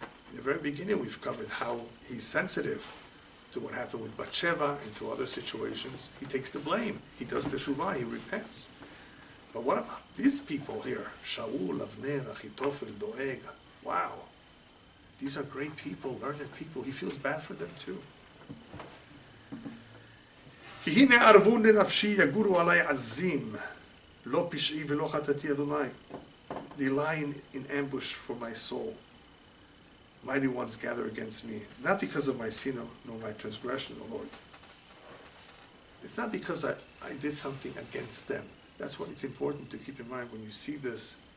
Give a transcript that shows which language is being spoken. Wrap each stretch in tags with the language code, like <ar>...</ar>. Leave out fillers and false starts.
<en>In the very beginning, we've covered how he's sensitive to what happened with Bathsheba and to other situations. He takes the blame. He does the teshuvah. He repents. But what about these people here? Shaul, Avner, Achitofel, Doeg. Wow. These are great people, learned people. He feels bad for them too.</en> <he>כי הנה ערבו לנפשי יגורו עלי עזים, לא פשעי ולא חטאתי אדוני.</he> <en>They lie in ambush for my soul. Mighty ones gather against me, not because of my sin nor my transgression, O Lord. It's not because I did something against them. That's what it's important to keep in mind when you see this.</en>